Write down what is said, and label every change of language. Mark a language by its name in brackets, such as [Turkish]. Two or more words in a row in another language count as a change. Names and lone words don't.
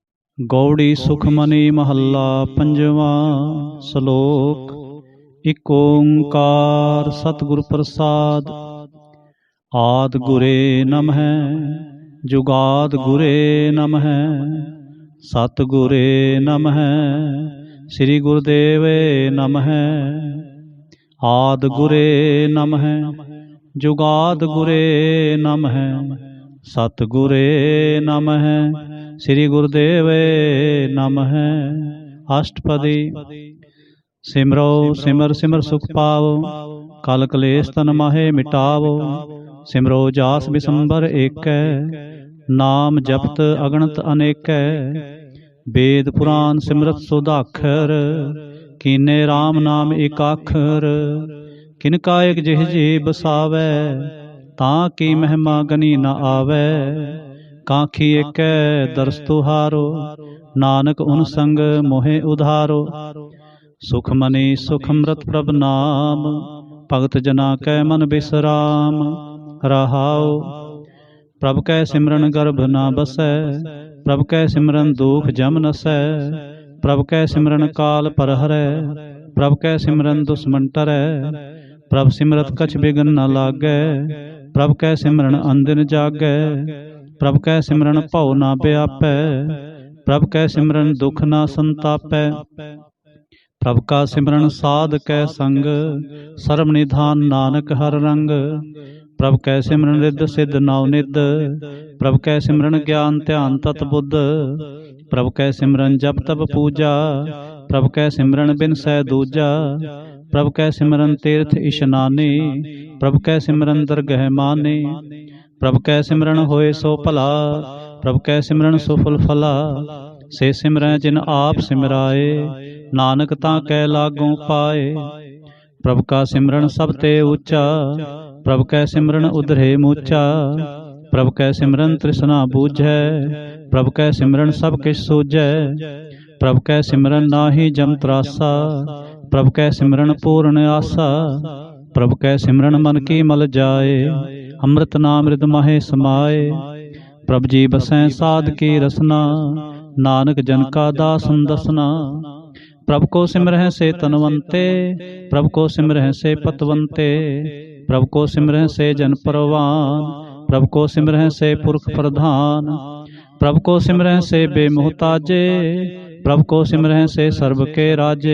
[Hindi] गौड़ी सुखमनी महला पंजवा। श्लोक। इक ओंकार सतगुर प्रसाद। आद गुरे नमः जुगाद गुरे नमः सतगुरे नमः श्री गुरुदेवे नमः। आद गुरे नमः जुगाद गुरे नमः सतगुरे नमः श्री गुरुदेवे नमः। अष्टपदी। सिमरो सिमर सिमर सुख पावो कल कलेश तन माहे मिटावो। सिमरो जास बिसंबर एकै नाम जपत अगणत अनेकै। वेद पुराण सिमरत सुधाखर कीने राम नाम एकाखर। किनका एक जिह जी बसावै तां की महिमा गनी न आवै। काखी एकै दरस तुहारो नानक उन संग मोहे उधारो। सुखमनी सुखमृत प्रभ नाम भगत जना कै मन बिसराम। रहाओ। प्रभ कै सिमरन गर्भ न बसै प्रभ कै सिमरन दुख जम नसै। प्रभ कै सिमरन काल पर हरै प्रभ कै सिमरन दुश्मन टरै। प्रभ सिमरत कछ बिघन न लागै प्रभ कै सिमरन अंदिन जागै। प्रभ कै सिमरन भव न व्यापै प्रभ कै सिमरन दुख न संतापै। प्रभ का सिमरन साध कै संग सर्व निधान नानक हर रंग। प्रभ कै सिमरन रिद्ध सिद्ध नव निध प्रभ कै सिमरन ज्ञान ध्यान तत बुद्ध। प्रभ कै सिमरन जप तप पूजा प्रभ कै सिमरन बिन सै दूजा। प्रभ कै सिमरन तीर्थ इशनानी प्रभ कै सिमरन दरगह मानी। प्रभ कै सिमरन होए सो भला प्रभ कै सिमरन सुफल फला। से सिमरै जिन आप सिमराए नानक तां कै लागों पाए। प्रभ का सिमरन सब ते ऊंचा प्रभ कै सिमरन उधरे मूचा। प्रभ कै सिमरन तृष्णा बूझै प्रभ कै सिमरन सब किछ सूझै। प्रभ कै सिमरन नाहि जम त्रासा प्रभ कै सिमरन पूर्ण आसा। प्रभ कै सिमरन मन की मल जाए अमृत नाम रिद माहे समाए। प्रभ जी बसै साध की रसना नानक जन का दासन दसना। प्रभ को सिमरह से तनवंते प्रभ को सिमरह से पतवंते। प्रभ को सिमरह से जन परवान प्रभ को सिमरह से पुरख प्रधान। प्रभ को सिमरह से बेमुहताजे प्रभ को सिमरह से सर्व के राजे।